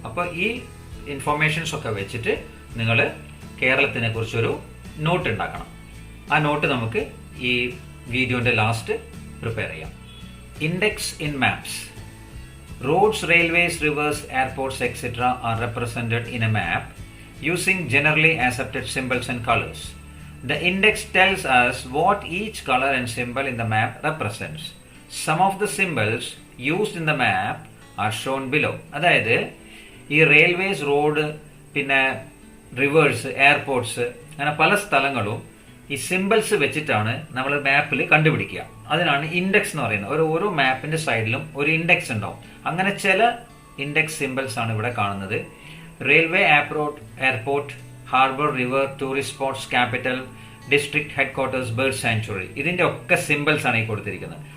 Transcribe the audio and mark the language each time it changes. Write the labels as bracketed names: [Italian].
[Malayalam] അപ്പോൾ ഈ ഇൻഫർമേഷൻസ് ഒക്കെ വെച്ചിട്ട് നിങ്ങൾ കേരളത്തിനെ കുറിച്ചൊരു നോട്ട് ഉണ്ടാക്കണം. ആ നോട്ട് നമുക്ക് ഈ വീഡിയോൻ്റെ ലാസ്റ്റ് പ്രിപ്പയർ ചെയ്യാം. [English] Index in maps. Roads, railways, rivers, airports etcetera are represented in a map using generally accepted symbols and colors. The index tells us what each color and symbol in the map represents. Some of the symbols used in the map are shown below. [Malayalam] അതായത് ഈ railways, road, പിന്നെ reverse, airports, അങ്ങനെ പല സ്ഥലങ്ങളും ഈ symbols വെച്ചിട്ടാണ് നമ്മൾ മാപ്പിൽ കണ്ടുപിടിക്കുക. അതിനാണ് ഇൻഡെക്സ് എന്ന് പറയുന്നത്. ഓരോ മാപ്പിൻ്റെ സൈഡിലും ഒരു ഇൻഡെക്സ് ഉണ്ടാവും. അങ്ങനെ ചില ഇൻഡെക്സ് സിമ്പിൾസ് ആണ് ഇവിടെ കാണുന്നത്. Railway, airport, harbour, river, tourist spots, capital, district headquarters, bird sanctuary, ഇതിൻ്റെ ഒക്കെ സിമ്പിൾസ് ആണ് ഈ കൊടുത്തിരിക്കുന്നത്.